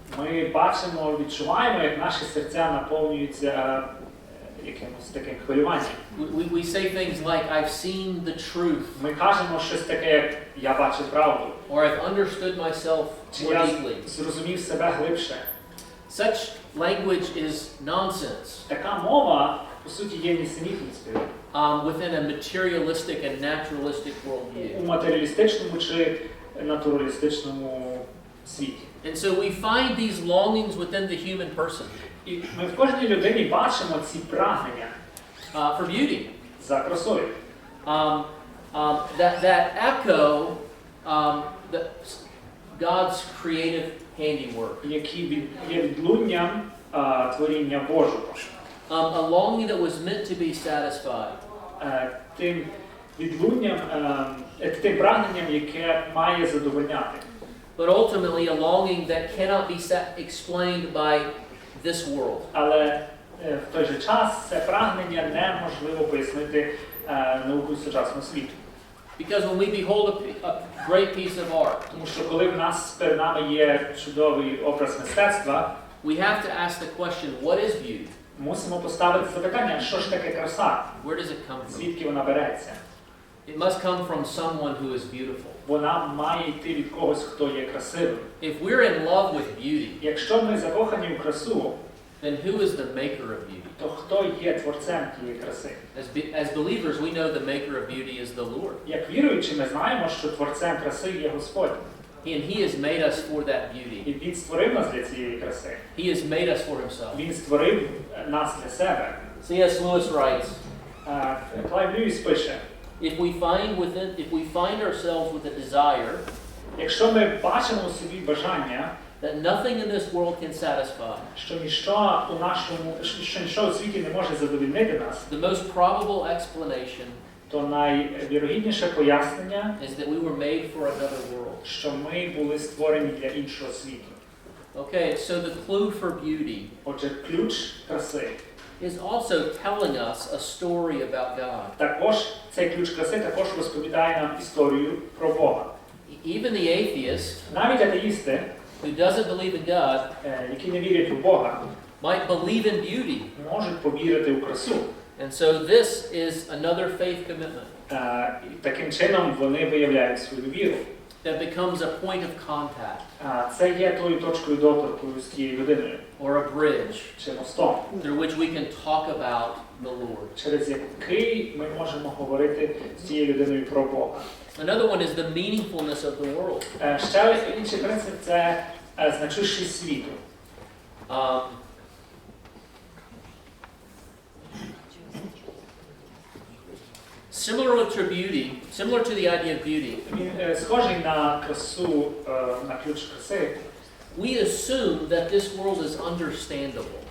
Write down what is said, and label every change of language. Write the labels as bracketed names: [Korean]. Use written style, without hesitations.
[Ukrainian] ми бачимо, відчуваємо, як наші серця наповнюються якимось таким хвилюванням. [English] We say things like, I've seen the truth, [Ukrainian] Ми кажемо щось таке, як «я бачу правду», [English] or I've understood myself [Ukrainian] чи [English] more [Ukrainian] «я [English] deeply. [Ukrainian] зрозумів себе глибше». [English] Such language is nonsense [Ukrainian] Така мова, по суті, є нісенітницею [English] within a materialistic and naturalistic worldview. [Ukrainian] у матеріалістичному чи натуралістичному світі. [English] And so we find these longings within the human person [Ukrainian] І ми в кожній людині бачимо ці прагнення [English] for beauty [Ukrainian] за красою, [English] that echo God's creative handiwork. [Ukrainian] які є відлунням творіння Божого. [English] A longing that was meant to be satisfied. [Ukrainian] Тим відлунням, тим прагненням, яке має задовольняти. [English] But ultimately a longing that cannot be explained by this world. [Ukrainian] Але в той же час це прагнення неможливо пояснити наукою сучасного світу. [English] Because when we behold a great piece of art, [Ukrainian] Тому що коли в нас перед нами є чудовий образ мистецтва, [English] we have to ask the question, what is beauty? [Ukrainian] мусимо поставити запитання, що ж таке краса? [English] Where does it come from? [Ukrainian] Звідки вона береться? [English] It must come from someone who is beautiful. [Ukrainian] Вона має йти від когось, хто є красивим. [English] If we're in love with beauty, [Ukrainian] Якщо ми закохані в красу, [English] then who is the maker of beauty? [Ukrainian] то хто є творцем тієї краси? [English] As believers, we know the maker of beauty is the Lord. [Ukrainian] Як віруючі, ми знаємо, що творцем краси є Господь. [English] And He has made us for that beauty. [Ukrainian] І Він створив нас для цієї краси. [English] He has made us for Himself. [Ukrainian] Він створив нас для себе. [English] C.S. Lewis writes, [Ukrainian] Клайв Льюіс пише, [English] if we find ourselves with a desire [Ukrainian] якщо ми бачимо у собі бажання, [English] that nothing in this world can satisfy, [Ukrainian] що ніщо у світі не може задовольнити нас, [English] the most probable explanation [Ukrainian] то найвірогідніше пояснення, [English] is that we were made for another world. [Ukrainian] що ми були створені для іншого світу. [English] Okay, so the clue for beauty [Ukrainian] Отже, ключ краси. [English] is also telling us a story about God. [Ukrainian] Також цей ключ краси також розповідає нам історію про Бога. [English] Even the atheist [Ukrainian] Навіть атеїсти, [English] who doesn't believe in God [Ukrainian] які не вірять у Бога, [English] might believe in beauty. [Ukrainian] можуть повірити у красу. [English] And so this is another faith commitment [Ukrainian] І таким чином вони виявляють свою віру. [English] that becomes a point of contact [Ukrainian] Це є тою точкою доторку з тією людиною, [English] or a bridge [Ukrainian] чи мостом, [English] through which we can talk about the Lord. [Ukrainian] через який ми можемо говорити з цією людиною про Бога. [English] Another one is the meaningfulness of the world. [Ukrainian] Ще інший принцип – це значущість світу. [English] Similar to the idea of beauty, [Ukrainian] Він схожий на красу, на ключ краси. [English] we assume that this world is understandable.